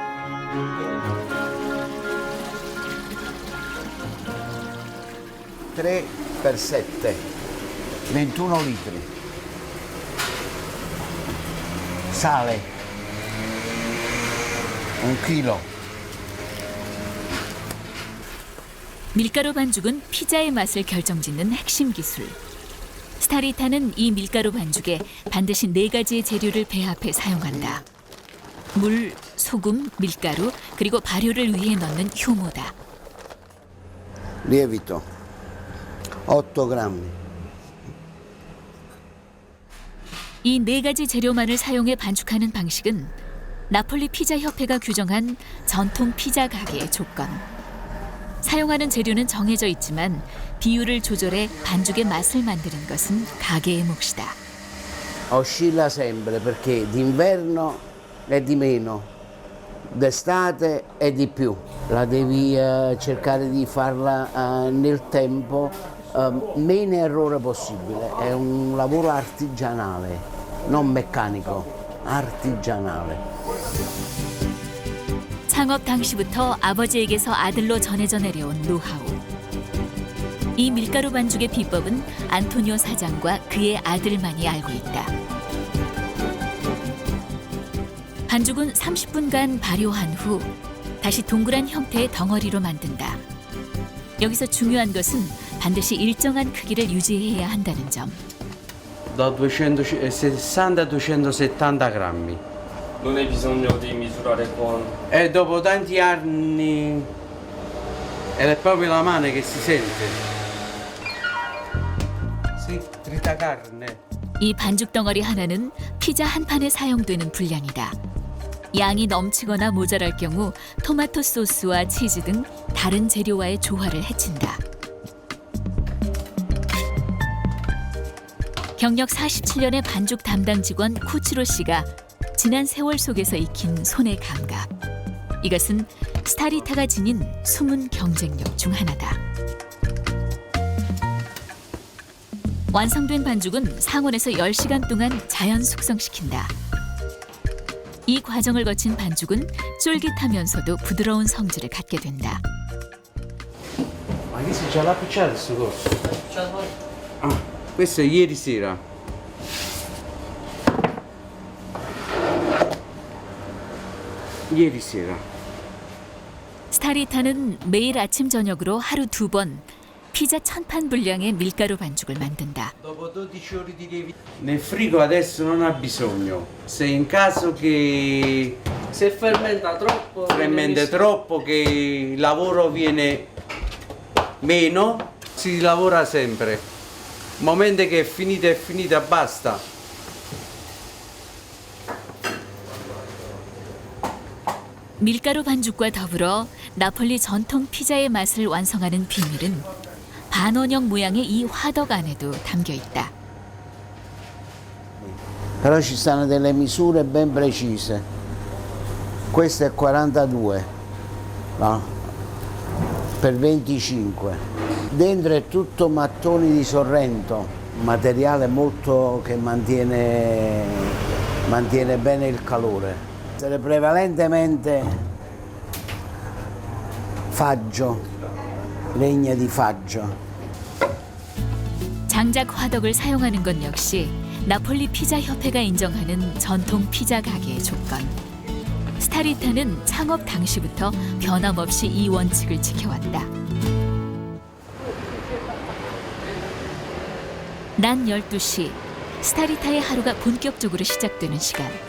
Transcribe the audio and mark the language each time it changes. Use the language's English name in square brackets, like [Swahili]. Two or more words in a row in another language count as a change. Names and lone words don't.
[Italian] (3 per 7) 21 litri. Sale 1 chilo. [Korean] 밀가루 반죽은 피자의 맛을 결정짓는 핵심 기술. 스타리타는 이 밀가루 반죽에 반드시 4가지의 재료를 배합해 사용한다. 물, 소금, 밀가루, 그리고 발효를 위해 넣는 효모다. [Italian] Lievito 8 grammi. [Korean] 이 4가지 재료만을 사용해 반죽하는 방식은 나폴리 피자 협회가 규정한 전통 피자 가게의 조건. 사용하는 재료는 정해져 있지만 비율을 조절해 반죽의 맛을 만드는 것은 가게의 몫이다. [Italian] Oscilla sempre perché d'inverno è di meno, d'estate è di più. La devi cercare di farla nel tempo, meno errore possibile. È un lavoro artigianale, non meccanico, artigianale. [Korean] 창업 당시부터 아버지에게서 아들로 전해져 내려온 노하우. 이 밀가루 반죽의 비법은 안토니오 사장과 그의 아들만이 알고 있다. 반죽은 30분간 발효한 후 다시 동그란 형태의 덩어리로 만든다. 여기서 중요한 것은 반드시 일정한 크기를 유지해야 한다는 점. [Italian] Da 260 a 270 grammi. Non hai bisogno di misurare con... E dopo tanti anni ed è proprio la mano che si sente. Sì, trita carne. [Korean] 이 반죽 덩어리 하나는 피자 한 판에 사용되는 분량이다. 양이 넘치거나 모자랄 경우 토마토 소스와 치즈 등 다른 재료와의 조화를 해친다. 경력 47년의 반죽 담당 직원 쿠치로 씨가 지난 세월 속에서 익힌 손의 감각. 이것은 스타리타가 지닌 숨은 경쟁력 중 하나다. 완성된 반죽은 상온에서 10시간 동안 자연 숙성시킨다. 이 과정을 거친 반죽은 쫄깃하면서도 부드러운 성질을 갖게 된다. [Italian] Ma che si già l'ha appicciato sto coso? Ah, questo è ieri sera. Ieri sera. [Korean] 스타리타는 매일 아침 저녁으로 하루 2번 피자 1000판 분량의 밀가루 반죽을 만든다. [Italian] Dopo 12 ore di lievito. Nel frigo adesso non ha bisogno. Se in caso che Se fermenta troppo, fermenta troppo, che il lavoro viene meno, si lavora sempre. Il momento che è finita, basta. [Korean] 밀가루 반죽과 더불어 나폴리 전통 피자의 맛을 완성하는 비밀은 반원형 모양의 이 화덕 안에도 담겨 있다. [Italian] Però ci stanno delle misure ben precise. Questo è 42, no? Per 25. Dentro è tutto mattoni di Sorrento, un materiale molto che mantiene bene il calore. Prevalentemente faggio, legna di faggio. [Korean] 장작 화덕을 사용하는 것 역시 나폴리 피자 협회가 인정하는 전통 피자 가게의 조건. 스타리타는 창업 당시부터 변함없이 이 원칙을 지켜왔다. 낮 12시, 스타리타의 하루가 본격적으로 시작되는 시간.